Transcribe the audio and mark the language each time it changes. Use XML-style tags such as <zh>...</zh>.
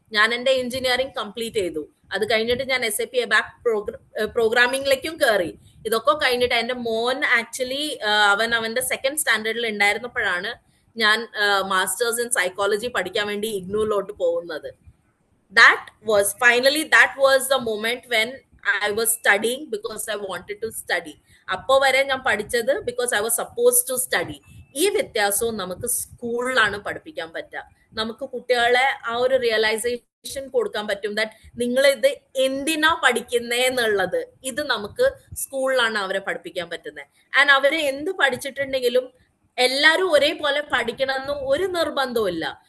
<ml>ഞാൻ എന്റെ engineering complete ചെയ്തു. അത് കഴിഞ്ഞിട്ട് ഞാൻ SAP ABAP പ്രോഗ്രാമിംഗിലേക്കും കയറി. ഇതൊക്കെ കഴിഞ്ഞിട്ട് എന്റെ മോൻ ആക്ച്വലി അവന്റെ സെക്കൻഡ് സ്റ്റാൻഡേർഡിൽ ഉണ്ടായിരുന്നപ്പോഴാണ് ഞാൻ മാസ്റ്റേഴ്സ് ഇൻ സൈക്കോളജി പഠിക്കാൻ വേണ്ടി ഇഗ്നൂലോട്ട് പോകുന്നത്.</ml> <en>that was the moment when I was studying because I wanted to study.</en> <ml>അപ്പോ വരെ ഞാൻ പഠിച്ചത്</ml> <en>because I was supposed to study.</en> <ml>ഈ വ്യത്യാസവും നമുക്ക് സ്കൂളിലാണ് പഠിപ്പിക്കാൻ പറ്റുക. നമുക്ക് കുട്ടികളെ ആ ഒരു റിയലൈസേഷൻ കൊടുക്കാൻ പറ്റും ദാറ്റ് നിങ്ങൾ ഇത് എന്തിനാ പഠിക്കുന്നേ എന്നുള്ളത്. ഇത് നമുക്ക് സ്കൂളിലാണ് അവരെ പഠിപ്പിക്കാൻ പറ്റുന്നത്. ആൻഡ് അവരെ എന്ത് പഠിച്ചിട്ടുണ്ടെങ്കിലും എല്ലാരും ഒരേപോലെ പഠിക്കണമെന്ന് ഒരു നിർബന്ധവും ഇല്ല.</ml>